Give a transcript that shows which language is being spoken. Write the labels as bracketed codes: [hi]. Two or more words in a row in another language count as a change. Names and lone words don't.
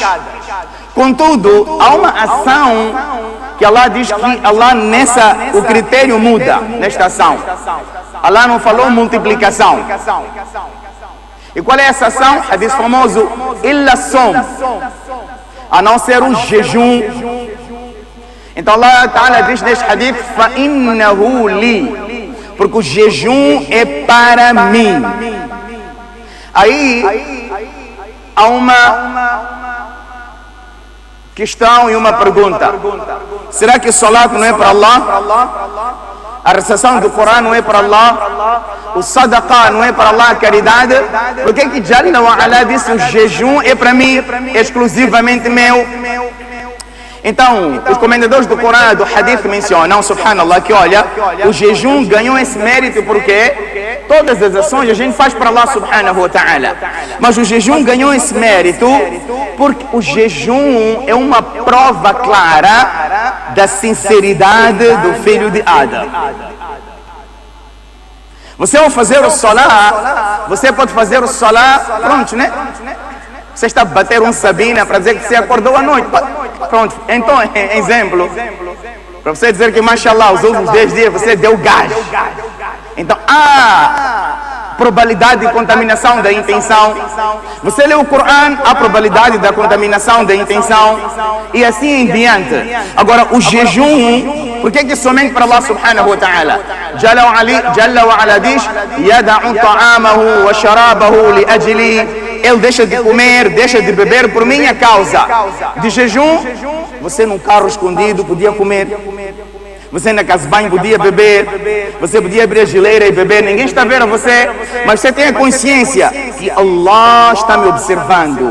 [pt] Contudo, há uma ação que Allah diz que o critério muda nesta ação. Allah não falou multiplicação. E qual é essa ação? Hadith famoso: [ar] إلا صوم, [pt] a não ser o jejum. Então [ar] الله تعالى [pt] diz neste hadith: [ar] فإنه لي, [pt] porque o jejum é para mim. Aí há uma questão e uma pergunta: será que o salat não é para Allah? A recitação do Corão não é para Allah? O sadaqah não é para Allah, a caridade? Por que [ar] جل وعلا [pt] disse: o jejum é para mim, exclusivamente meu? Então, os comentadores do Corão, do Hadith, mencionam, subhanallah, que olha, o jejum ganhou esse mérito porque todas as ações a gente faz para [ar] الله سبحانه وتعالى. [pt] Mas o jejum ganhou esse mérito porque o jejum é uma prova clara da sinceridade do filho de Adam. Você ao fazer o salah, você pode fazer o salah, pronto, né? Você está a bater um sabina para dizer que você acordou à noite. Pronto, então, exemplo, para você dizer que, mashallah, os últimos 10 dias você deu gás. Então, probabilidade de contaminação da intenção. Você lê o Coran, há probabilidade da contaminação da intenção, e assim em diante. Agora, o jejum, por que somente para [ar] الله سبحانه وتعالى? جل وعلا diz: يدع طعامه وشرابه لأجلي. [pt] Ele deixa de comer, deixa de beber por minha causa. De jejum, você num carro escondido podia comer. Você na casa de banho podia beber. Você podia abrir a geleira e beber. Ninguém está vendo você, mas você tem a consciência que Allah está me observando.